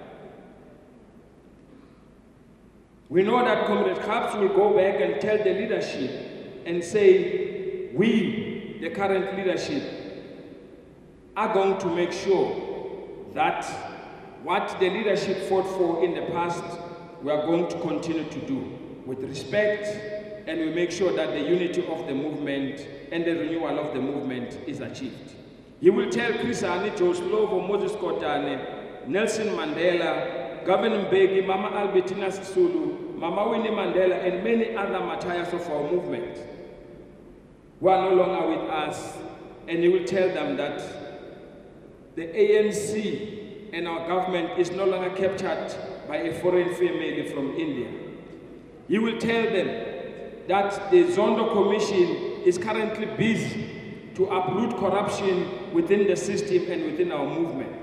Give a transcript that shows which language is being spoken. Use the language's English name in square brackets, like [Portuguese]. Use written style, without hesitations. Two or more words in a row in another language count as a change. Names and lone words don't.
[English] We know that Comrade Khabisi will go back and tell the leadership and say, we, the current leadership, are going to make sure that what the leadership fought for in the past, we are going to continue to do with respect, and we make sure that the unity of the movement and the renewal of the movement is achieved. He will tell Chris Hani, Joe Slovo, Moses Kotane, Nelson Mandela, Governor Mbeki, Mama Albertina Sisulu, Mama Winnie Mandela, and many other martyrs of our movement who are no longer with us, and he will tell them that the ANC and our government is no longer captured by a foreign family from India. He will tell them that the Zondo Commission is currently busy to uproot corruption within the system and within our movement.